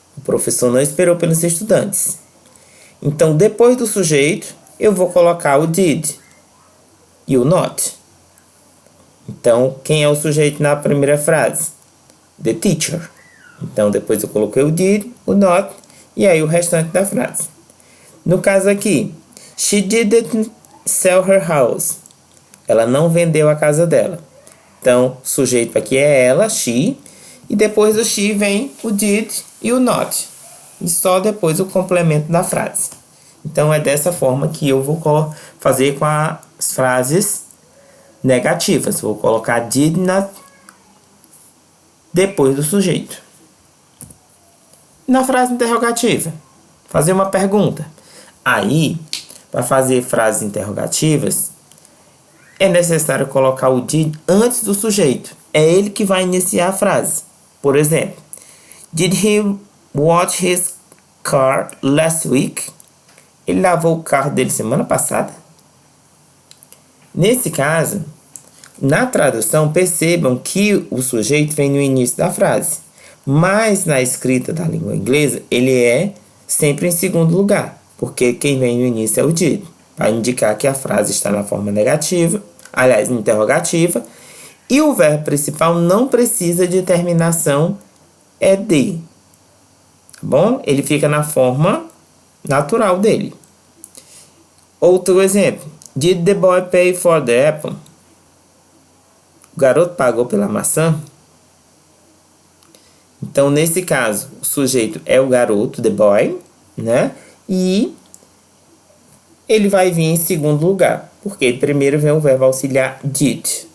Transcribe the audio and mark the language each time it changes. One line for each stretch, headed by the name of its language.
Portuguese: O professor não esperou pelos estudantes. Então, depois do sujeito, eu vou colocar o did e o not. Então, quem é o sujeito na primeira frase? The teacher. Então, depois eu coloquei o did, o not, e aí o restante da frase. No caso aqui,
English: she didn't sell her house.
Portuguese: Ela não vendeu a casa dela. Então, o sujeito aqui é ela, she, e depois do she vem o did e o not. E só depois o complemento da frase. Então, é dessa forma que eu vou fazer com as frases negativas. Vou colocar did not depois do sujeito. Na frase interrogativa, fazer uma pergunta. Aí, para fazer frases interrogativas, é necessário colocar o did antes do sujeito. É ele que vai iniciar a frase. Por exemplo,
English: did he wash his car last week?
Portuguese: Ele lavou o carro dele semana passada? Nesse caso, na tradução, percebam que o sujeito vem no início da frase. Mas na escrita da língua inglesa, ele é sempre em segundo lugar. Porque quem vem no início é o did. Para indicar que a frase está na forma negativa, aliás, interrogativa. E o verbo principal não precisa de terminação ED. Tá bom? Ele fica na forma natural dele. Outro exemplo.
English: Did the boy pay for the apple?
Portuguese: O garoto pagou pela maçã? Então, nesse caso, o sujeito é o garoto, the boy, né? E ele vai vir em segundo lugar, porque primeiro vem o verbo auxiliar did.